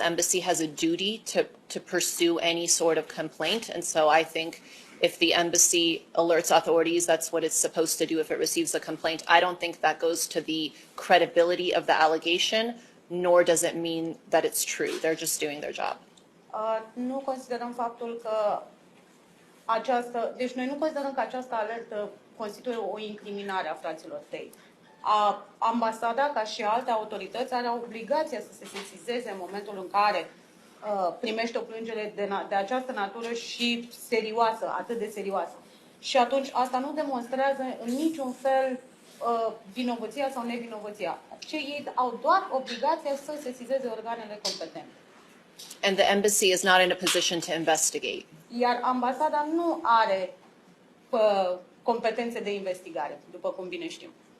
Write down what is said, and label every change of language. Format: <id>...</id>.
<en>Embassy has a duty to pursue any sort of complaint. And so I think if the embassy alerts authorities, that's what it's supposed to do if it receives a complaint. I don't think that goes to the credibility of the allegation, nor does it mean that it's true. They're just doing their job.</en> <ro>Nu considerăm faptul că deci noi nu considerăm că această alertă constituie o incriminare a fraților Tate. Ambasada, ca și alte autorități, are obligația să se sesizeze în momentul în care primește o plângere de această natură și serioasă, atât de serioasă. Și atunci asta nu demonstrează în niciun fel vinovăția sau nevinovăția. Ei au doar obligația să sesizeze organele competente.</ro> <en>And the embassy is not in a position to investigate.</en> <ro>Iar ambasada nu are competențe de investigare, după cum bine știm.</ro>